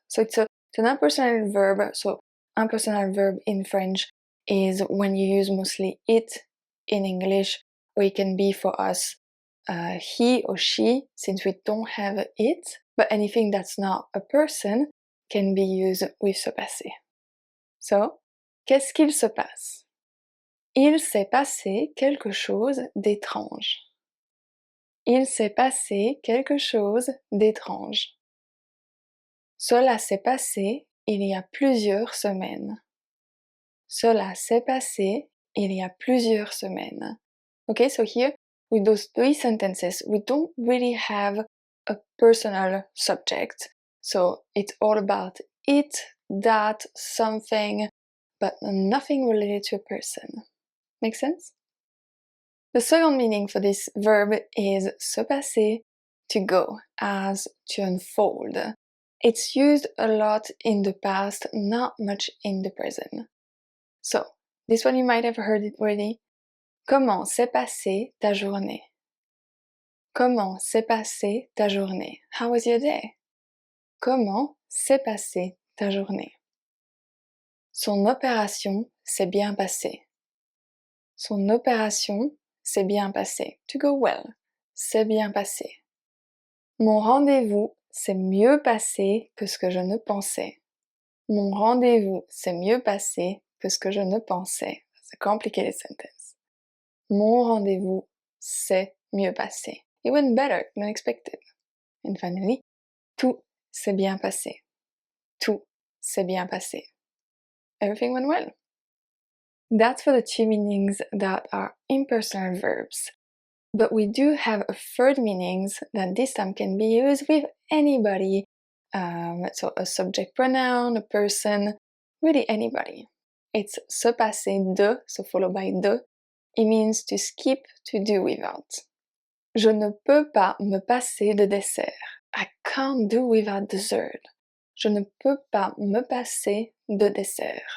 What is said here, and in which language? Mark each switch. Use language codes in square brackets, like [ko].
[en] So it's an impersonal verb. So impersonal verb in French is when you use mostly it in English, or it can be for us he or she, since we don't have it, but anything that's not a person can be used with se passer. [fr] So, qu'est-ce qu'il se passe? Il s'est passé quelque chose d'étrange. Il s'est passé quelque chose d'étrange. Cela s'est passé il y a plusieurs semaines. Cela s'est passé il y a plusieurs semaines. [en] Okay, so here, with those three sentences, we don't really have a personal subject. So it's all about it, that, something, but nothing related to a person. Make sense? The second meaning for this verb is se passer, to go, as to unfold. It's used a lot in the past, not much in the present. So, this one you might have heard it already. [fr] Comment s'est passée ta journée? Comment s'est passée ta journée? [en] How was your day? [fr] Comment s'est passée ta journée? Son opération s'est bien passée. Son opération s'est bien passée. [en] To go well. [fr] C'est bien passé. Mon rendez-vous s'est mieux passé que ce que je ne pensais. Mon rendez-vous s'est mieux passé que ce que je ne pensais. [en] It's a complicated sentence. [fr] Mon rendez-vous s'est mieux passé. [en] It went better than expected. And finally, [fr] tout s'est bien passé. Tout s'est bien passé. [en] Everything went well. That's for the two meanings that are impersonal verbs. But we do have a third meaning that this time can be used with anybody. So a subject pronoun, a person, really anybody. It's se passer de, so followed by de. It means to skip, to do without. [fr] Je ne peux pas me passer de dessert. [en] I can't do without dessert. [fr] Je ne peux pas me passer de dessert.